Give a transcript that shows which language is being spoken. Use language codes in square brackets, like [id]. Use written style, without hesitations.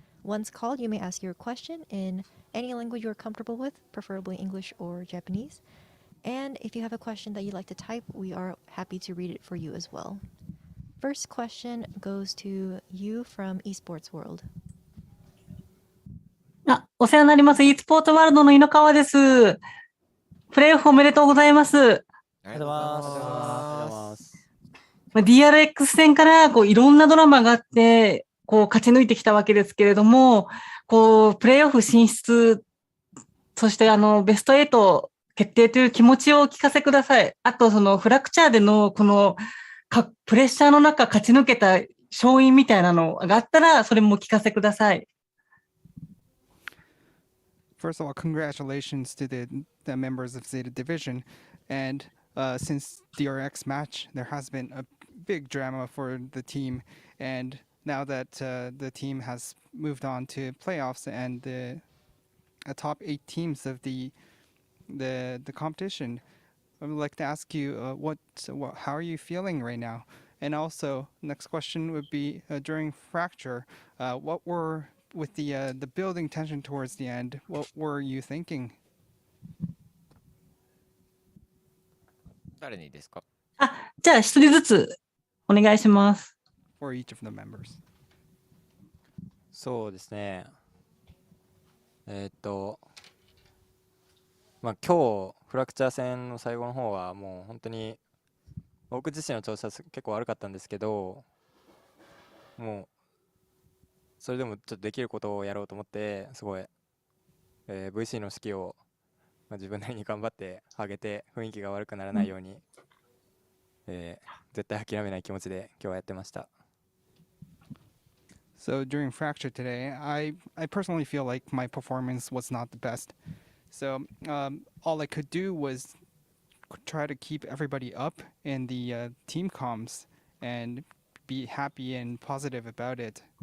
[en] Once called, you may ask your question in any language you're comfortable with, preferably English or Japanese. And if you have a question that you'd like to type, we are happy to read it for you as well. First question goes to you from Esports World. [ja] お世話になります。 e スポーツワールドの井ノ川です。プレーオフおめでとうございます。ありがとうございます。 DRX 戦からいろんなドラマがあって、勝ち抜いてきたわけですけれども、プレーオフ進出、そしてベスト8決定という気持ちをお聞かせください。あと、フラクチャーでのプレッシャーの中勝ち抜けた勝因みたいなのがあったら、それもお聞かせください。 [en] First of all, congratulations to the members of ZETA Division. And since DRX match, there has been a big drama for the team. And now that the team has moved on to playoffs and the top 8 teams of the competition, I would like to ask you, how are you feeling right now? And also, next question would be during Fracture, with the building tension towards the end, what were you thinking? [ja] 誰にですか？じゃあ一人ずつお願いします。 [en] For each of the members. [ja] そうですね。今日フラクチャー戦の最後の方はもう本当に僕自身の調子は結構悪かったんですけど、もうそれでもちょっとできることをやろうと思ってすごい、VC の指揮を、自分なりに頑張って上げて雰囲気が悪くならないように、絶対諦めない気持ちで今日はやってました。 [en] So during Fracture today, I personally feel like my performance was not the best. So all I could do was try to keep everybody up in the team comms and be happy and positive about it.